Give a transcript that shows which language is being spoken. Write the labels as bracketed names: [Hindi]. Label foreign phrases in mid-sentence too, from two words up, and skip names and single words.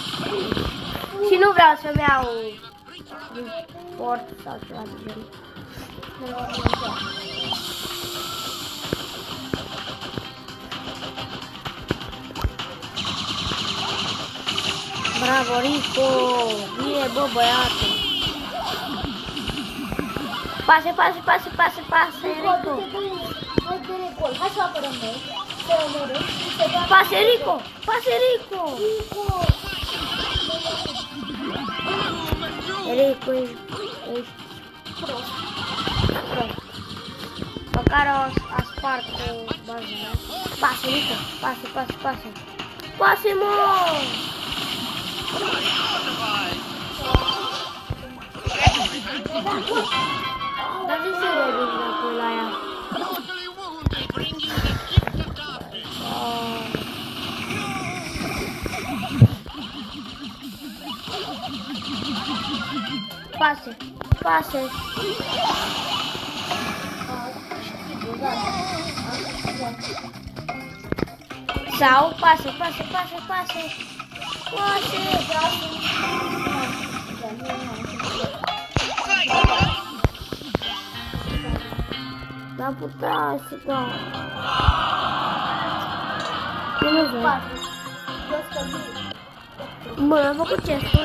[Romanian] Și nu vreau să-mi iau din sport sau ceva de genul. Bravo, Rico! Bine, bă, băiatul! Pase, pase, pase, pase, pase, Rico! Hai să apărăm noi. Pase, Rico! Pase, Rico! Rico, ești prost. Măcar a spart baza. Pase, Rico! Pase, pase, pase! Pase, mă! Dar de ce revin înapoi la ea? Pase, pase. Sau pase, pase, pase, pase. Pase. Dar putea să dau. Eu nu vreau. Bă, am făcut chestul.